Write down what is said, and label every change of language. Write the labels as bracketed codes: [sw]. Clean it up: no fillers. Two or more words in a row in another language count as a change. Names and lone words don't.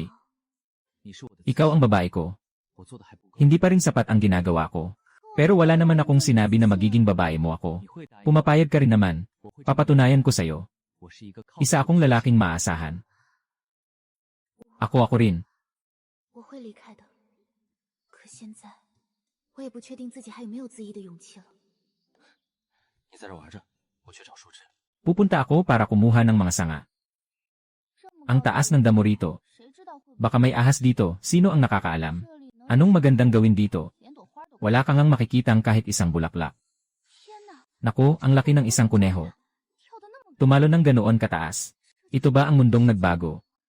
[tl] Ikaw ang babae ko. Hindi pa rin sapat ang ginagawa ko. Pero wala naman akong sinabi na magiging babae mo ako. Pumapayag ka rin naman. Papatunayan ko sa'yo. Isa akong lalaking maasahan. Ako rin. [zh] 我会离开的，可现在我也不确定自己还有没有自医的勇气了。你在这玩着，我去找树枝。 [tl] Pupunta ako para kumuha ng mga sanga. Ang taas ng damo rito. Baka may ahas dito, sino ang nakakaalam? Anong magandang gawin dito? Wala kang ang makikitang kahit isang bulaklak. Naku, ang laki ng isang kuneho. Tumalo ng ganoon kataas. Ito ba ang mundong nagbago?